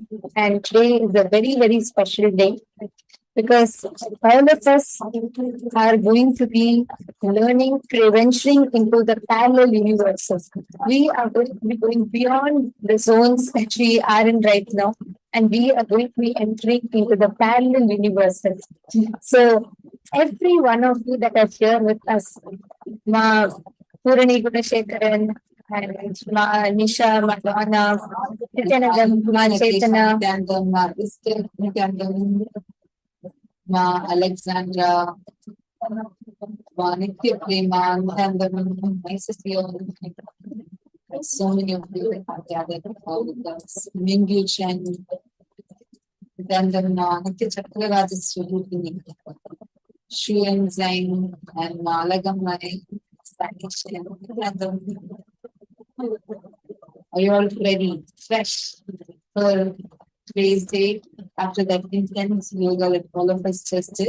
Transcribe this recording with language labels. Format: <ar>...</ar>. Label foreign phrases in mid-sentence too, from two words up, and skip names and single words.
<en>And today is a very, very special day because all of us are going to be learning, venturing into the parallel universes. We are going to be going beyond the zones that we are in right now, and we are going to be entering into the parallel universes. So, every one of you that are here with us, Ma Purani Gunashekaran, and Ma Nisha, Ma Donna, Nithyananda, Ma Chaitanya, Ma Alexandra, Ma Nitya Prema, and nice to see all. So many of you have gathered with us. Mingyu Chen, then the Ma Nitya Chakravarti Swarupi, Shuan Zhang, and Ma Lagamai, are you all ready, fresh for today's day after that intense yoga that all of us just did?</en>